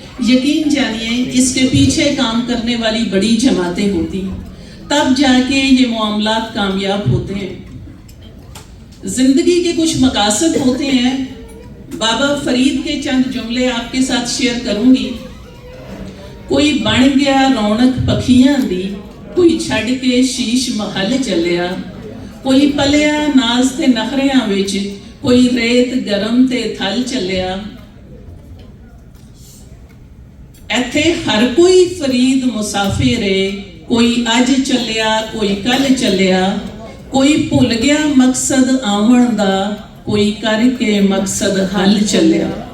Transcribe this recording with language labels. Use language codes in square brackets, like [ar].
[ur] یقین جانیے اس کے پیچھے کام کرنے والی بڑی جماعتیں ہوتی ہیں, تب جا کے یہ معاملات کامیاب ہوتے ہیں. زندگی کے کچھ مقاصد ہوتے ہیں. بابا فرید کے چند جملے آپ کے ساتھ شیئر کروں گی. [pa] کوئی بن گیا رونق پکھیاں دی, کوئی چھڑ کے شیش محل چلیا, کوئی پلیا ناز تے نخریاں وچ, کوئی ریت گرم تے تھل چلیا. ایتھے ہر کوئی فرید مسافر ہے, کوئی اج چلیا کوئی کل چلیا, کوئی بھول گیا مقصد آون دا, کوئی کر کے مقصد حل چلیا.